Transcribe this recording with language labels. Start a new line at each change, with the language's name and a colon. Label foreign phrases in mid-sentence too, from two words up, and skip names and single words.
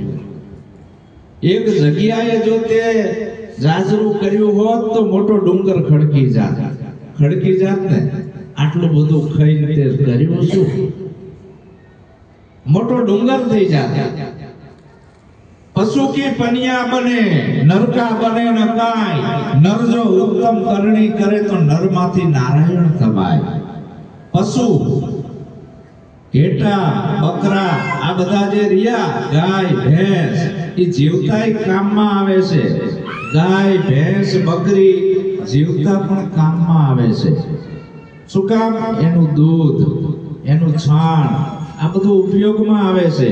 Gujarati: એક જગ્યાએ જો તે જાજરૂ કર્યું હોત તો મોટો ડુંગર ખડકી જાત ને. આટલું બધું ખાઈને તે કર્યું શું? મોટો ડુંગર થઈ જાત. પશુ કી પનિયા બને નર કા બને ન કાય. નર જો ઉત્તમ કરણી કરે તો નર માથી નારાયણ થવાય. पशु ઘેટા બકરા આ બધા જે રહ્યા ગાય ભેંસ એ જીવતાય કામમાં આવે છે. ગાય ભેંસ બકરી જીવતા પણ કામમાં આવે છે. શું કામ? એનું દૂધ એનું છાણ આ બધું ઉપયોગમાં આવે છે.